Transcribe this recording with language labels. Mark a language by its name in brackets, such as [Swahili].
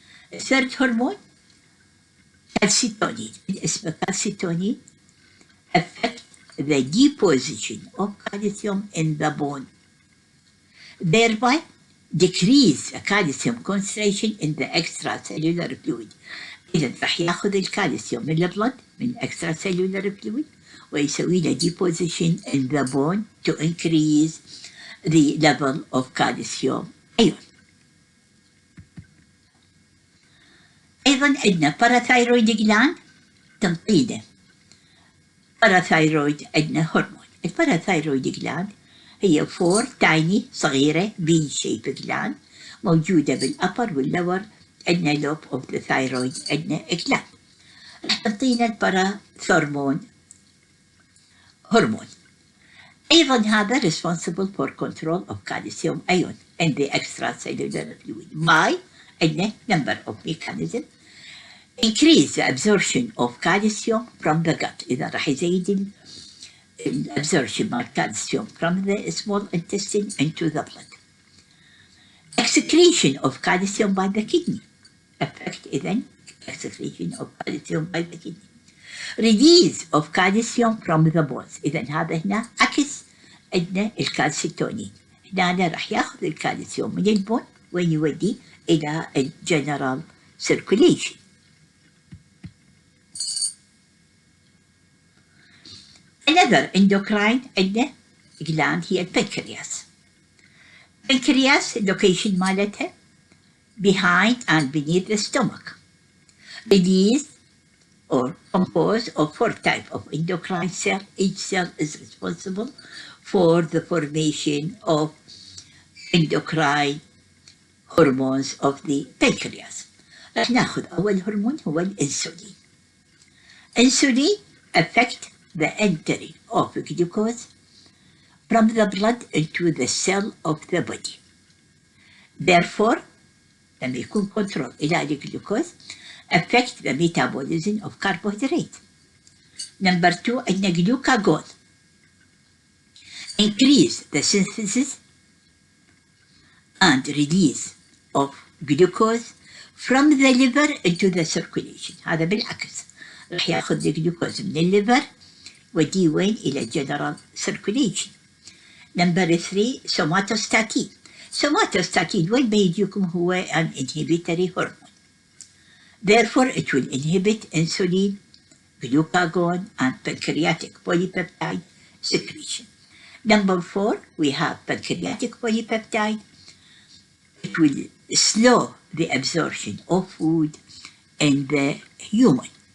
[English] The third hormone calcitonin, الاسم calcitonin, affect the deposition of calcium in the bone, thereby decrease the calcium concentration in the extracellular fluid. [Arabic] إذا راح ياخذ الكالسيوم من البلد من extracellular fluid ويسوي له deposition [English] in the bone to increase the level of calcium ion. [Arabic] أيضا عندنا parathyroid gland تنطيده. parathyroid عندنا هرمون. الباراثايرويد gland هي 4 tiny صغيرة V-shaped gland موجودة بالأبر واللور. عندنا لوب of the thyroid عندنا gland. راح تنطينا الباراثورمون هرمون. أيضا هذا [English] responsible for control of calcium ion in the extracellular fluid. عندنا number of mechanisms. Increase the absorption of calcium from the gut. [Arabic] إذا راح يزيد absorption مال calcium [English] from the small intestine into the blood. Excretion of calcium by the kidney. Affect إذن excretion of calcium by the kidney. Release of calcium from the bones. [Arabic] إذن هذا هنا عكس عندنا الكالسيتونين. هنا راح ياخذ الكالسيوم من البون ويودي إلى الجنرال circulation. Another endocrine عندنا gland هي البنكرياس. [English] البنكرياس location مالتها behind and beneath the stomach. Release or composed of 4 types of endocrine cells. Each cell is responsible for the formation of endocrine hormones of the pancreas. [Arabic] راح ناخذ أول هرمون هو الأنسولين. [English] Insulin affect the entry of glucose from the blood into the cell of the body. Therefore, [Arabic] لما يكون [English] control إلى الجلوكوز affect the metabolism of carbohydrate. Number 2 عندنا glucagon. Increase the synthesis and release of glucose from the liver into the circulation. [Arabic] هذا بالعكس راح ياخذ الجلوكوز من الليفر وديه وين إلى general circulation. [English] Number 3 somatostatin. Somatostatin [Arabic] وين بيجيكم [English] هو an inhibitory hormone. Therefore, it will inhibit insulin, glucagon, and pancreatic polypeptide secretion. Number 4, we have pancreatic polypeptide. It will slow the absorption of food in the human.